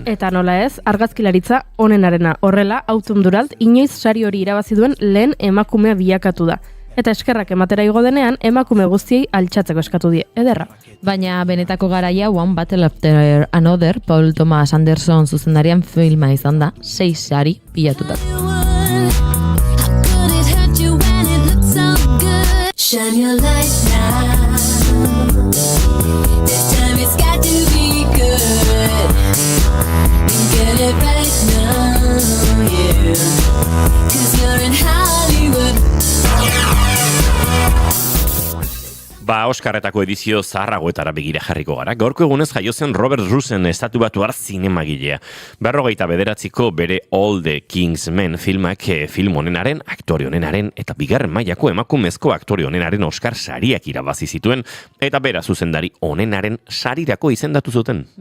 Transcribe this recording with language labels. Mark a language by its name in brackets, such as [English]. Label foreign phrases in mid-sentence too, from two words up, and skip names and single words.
[Basque] Eta nola ez, argazkilaritza honenarena horrela, Autumn Duralt inoiz sari hori irabazi duen lehen emakumea bilakatu da. Eta eskerrak ematera igo denean, emakume guztiei altxatzeko eskatu die, ederra. Baina benetako garaia One Battle After Another, Paul Thomas Anderson zuzendarian filma izan da, 6 sari pilatuta. [English] Shine your light now. This time it's got to be good. Get it right now, yeah. 'Cause you're in Hollywood. [Basque] Ba, Oskarretako edizio zaharragoetara begira jarriko gara. Gaurko egunez jaio zen Robert Russen estatubatuar zinemagilea. 49ko bere All the King's Men filmak film honenaren, aktore honenaren eta bigarren mailako emakumezko aktore honenaren Oskar sariak irabazi zituen eta bera zuzendari honenaren sarirako izendatu zuten.